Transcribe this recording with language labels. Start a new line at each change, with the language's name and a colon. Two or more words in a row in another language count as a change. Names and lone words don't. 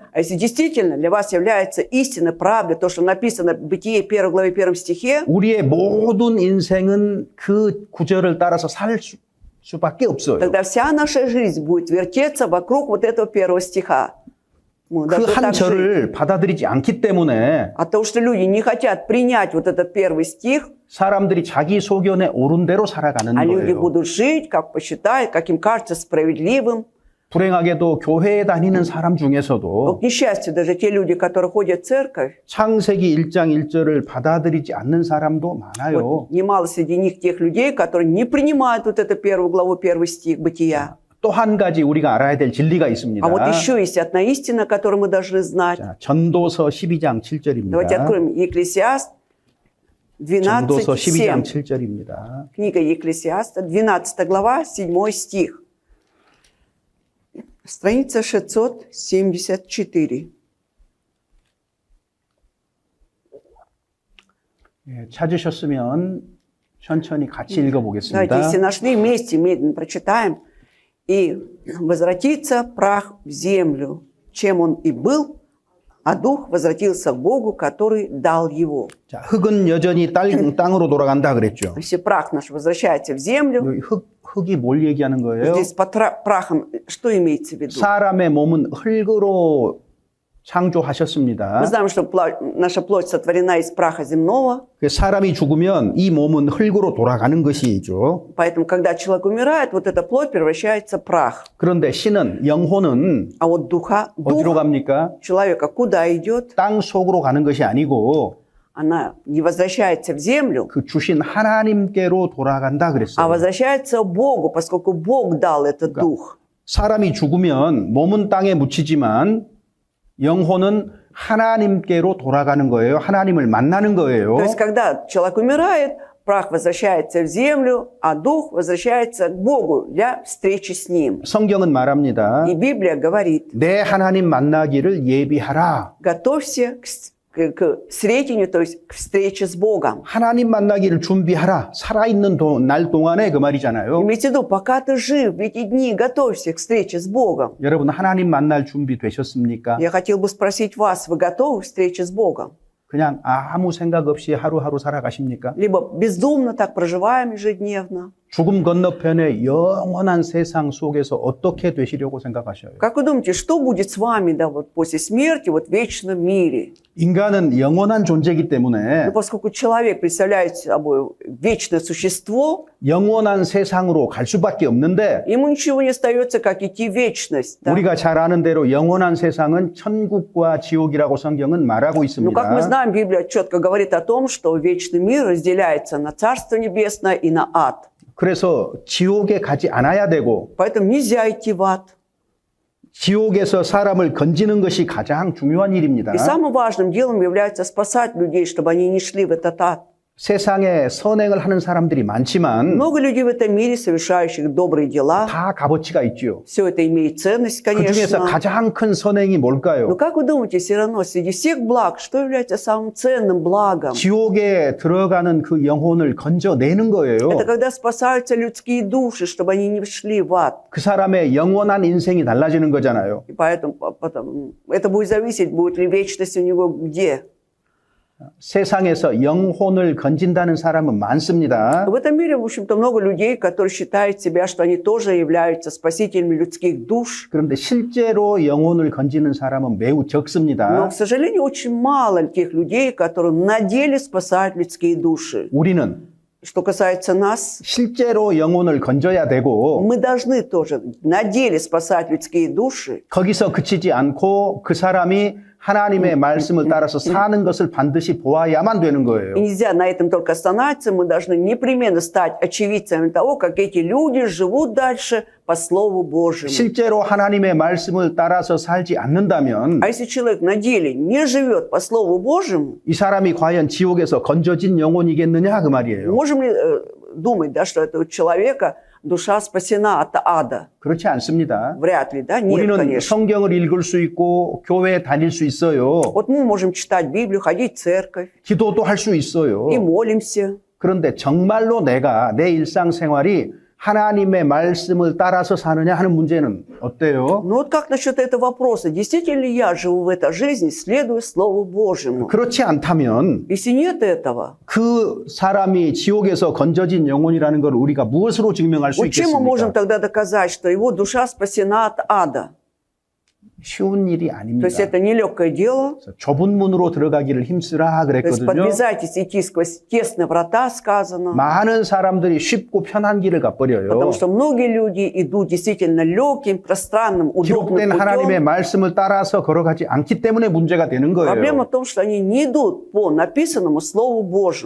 Russian: А если действительно для вас является истинной правдой, то, что написано в Бытие 1 главе 1 стихе,
Korean: 우리의 모든 인생은 그 구절을 따라서 살 수밖에 없어요.
Russian: тогда вся наша жизнь будет вертеться вокруг вот этого первого стиха. Мы
Korean: 그
Russian: должны
Korean: 한
Russian: так жить.
Korean: 절을 받아들이지 않기 때문에
Russian: От того, что люди не хотят принять вот этот первый стих,
Korean: 사람들이 자기 소견에 옳은 대로 살아가는
Russian: а люди
Korean: 거예요.
Russian: будут жить, как посчитают, как им кажется справедливым.
Korean: 불행하게도 교회에 다니는 사람
Russian: Но,
Korean: 중에서도
Russian: к несчастью, даже те люди, которые ходят в церковь,
Korean: 창세기 1장 1절을 받아들이지 않는 사람도 많아요.
Russian: вот, немало среди них тех людей, которые не принимают вот эту первую главу, первый стих Бытия.
Korean: 또 한 가지 우리가 알아야 될 진리가 있습니다.
Russian: А вот еще есть одна истина, которую мы должны знать.
Korean: 자, 전도서 12장 7절입니다.
Russian: Давайте откроем Екклесиаст
Korean: 전도서 12장 12:7. 7절입니다.
Russian: Книга Екклесиаста, 12 глава, 7 стих. Страница 674.
Korean: 예, 찾으셨으면 천천히 같이
Russian: Давайте,
Korean: 읽어보겠습니다.
Russian: если нашли, вместе медленно прочитаем. «И возвратится прах в землю, чем он и был, а дух возвратился к Богу, который дал его».
Korean: 자, 흙은 여전히 땅으로 돌아간다 그랬죠.
Russian: Если прах наш возвращается в землю,
Korean: 여기 흙이 뭘 얘기하는 거예요?
Russian: здесь под прахом что имеется в виду?
Korean: 사람의 몸은 흙으로
Russian: Мы
Korean: 창조하셨습니다.
Russian: знаем, что наша плоть сотворена из праха земного,
Korean: 사람이 죽으면 이 몸은 흙으로 돌아가는 것이죠.
Russian: поэтому, когда человек умирает, вот эта плоть превращается в прах.
Korean: 그런데 신은, 영혼은
Russian: А вот дух
Korean: 어디로 갑니까?
Russian: человека куда идет?
Korean: 땅 속으로 가는 것이 아니고
Russian: Она не возвращается в землю,
Korean: 그 주신 하나님께로 돌아간다
Russian: а
Korean: 그랬어요.
Russian: возвращается к Богу, поскольку Бог дал этот дух.
Korean: 사람이 죽으면 몸은 땅에 묻히지만 영혼은 하나님께로 돌아가는 거예요. 하나님을 만나는 거예요.
Russian: То есть, когда человек умирает, прах возвращается в землю, а дух возвращается к Богу для встречи с Ним.
Korean: 성경은 말합니다.
Russian: И Библия говорит,
Korean: 내 하나님 만나기를 예비하라.
Russian: готовься к к сретению, то есть к встрече с Богом.
Korean: 하나님 만나기를 준비하라. 살아있는 날 동안에 그 말이잖아요.
Russian: Имейте в виду, пока ты жив, в эти дни готовься к встрече с Богом.
Korean: 여러분 하나님 만날 준비 되셨습니까?
Russian: Я хотел бы спросить вас, вы готовы к встрече с Богом?
Korean: 그냥 아무 생각 없이 하루하루 살아가십니까?
Russian: Либо бездумно так проживаем ежедневно?
Korean: 죽음 건너편의 영원한 세상 속에서 어떻게 되시려고 생각하셔요?
Russian: Как вы думаете, что будет с вами, да, вот после смерти, вот в вечном мире?
Korean: 인간은 영원한 존재이기 때문에
Russian: Ну, поскольку человек представляет собой вечное существо,
Korean: 영원한 세상으로 갈 수밖에 없는데
Russian: ему ничего не остается, как идти в вечность. Да?
Korean: 우리가 잘 아는 대로 영원한 세상은 천국과 지옥이라고 성경은 말하고
Russian: Ну, как мы
Korean: 있습니다.
Russian: знаем, Библия четко говорит о том, что вечный мир разделяется на Царство Небесное и на ад.
Korean: 그래서 지옥에 가지 않아야 되고
Russian: Поэтому нельзя идти в ад.
Korean: 지옥에서 사람을 건지는 것이 가장 중요한 일입니다.
Russian: И самым важным делом является спасать людей, чтобы они не шли в этот ад.
Korean: 세상에 선행을 하는 사람들이 많지만
Russian: Много людей в этом мире, совершающих добрые дела.
Korean: 다 값어치가 있죠.
Russian: Все это имеет ценность,
Korean: 그 중에서
Russian: конечно.
Korean: 가장 큰 선행이
Russian: Но
Korean: 뭘까요?
Russian: как вы думаете, все равно среди всех благ, что является самым ценным благом?
Korean: 지옥에 들어가는 그 영혼을 건져내는 거예요.
Russian: Это когда спасаются людские души, чтобы они не шли в ад.
Korean: 그 사람의 영원한 인생이 달라지는 거잖아요.
Russian: И поэтому это будет зависеть, будет ли вечность у него где.
Korean: 세상에서 영혼을 건진다는 사람은 많습니다.
Russian: В этом мире, в общем-то, много людей, которые считают себя, что они тоже являются спасителями людских душ.
Korean: 그런데 실제로 영혼을 건지는 사람은 매우
Russian: Но,
Korean: 적습니다.
Russian: к сожалению, очень мало тех людей, которые на деле спасают людские души.
Korean: 우리는
Russian: Что касается нас,
Korean: 실제로 영혼을 건져야 되고
Russian: мы должны тоже на деле спасать людские души.
Korean: 거기서 그치지 않고 그 사람이 하나님의 말씀을 따라서 사는 것을 반드시 보아야만 되는
Russian: И
Korean: 거예요.
Russian: нельзя на этом только остановиться, мы должны непременно стать очевидцами того, как эти люди живут дальше по Слову Божьему.
Korean: 실제로 하나님의 말씀을 따라서 살지 않는다면
Russian: А если человек на деле не живет по Слову Божьему,
Korean: 이 사람이 과연 지옥에서 건져진 영혼이겠느냐 그 말이에요.
Russian: можем ли думать, да, что это у человека душа спасена от ада?
Korean: 그렇지 않습니다.
Russian: Вряд ли, да? Нет,
Korean: 우리는
Russian: конечно.
Korean: 성경을 읽을 수 있고 교회에 다닐 수 있어요.
Russian: Вот мы можем читать Библию, ходить в церковь
Korean: 기도도 할 수 있어요.
Russian: и молимся.
Korean: 그런데 정말로 내가 내 일상생활이 하나님의 말씀을 따라서 사느냐 하는 문제는 어때요?
Russian: Но вот как насчет этого вопроса? Действительно ли я живу в этой жизни, следуя Слову Божьему?
Korean: 그렇지 않다면
Russian: Если нет этого,
Korean: 그 사람이 지옥에서 건져진 영혼이라는 걸 우리가 무엇으로 증명할 수
Russian: вот чем мы можем
Korean: 있겠습니까?
Russian: тогда доказать, что его душа спасена от ада?
Korean: 쉬운 일이
Russian: То
Korean: 아닙니다.
Russian: есть это нелегкое дело.
Korean: 그래서 좁은 문으로 들어가기를 힘쓰라
Russian: То есть
Korean: 그랬거든요.
Russian: подвязайтесь идти сквозь тесные врата, сказано.
Korean: 많은 사람들이 쉽고 편한 길을 가버려요.
Russian: Потому что многие люди идут действительно легким, пространным, удобным
Korean: 기록된 하나님의
Russian: путем.
Korean: 말씀을 따라서 걸어가지 않기 때문에 문제가 되는
Russian: Проблема
Korean: 거예요.
Russian: в том, что они не идут по написанному Слову Божьему.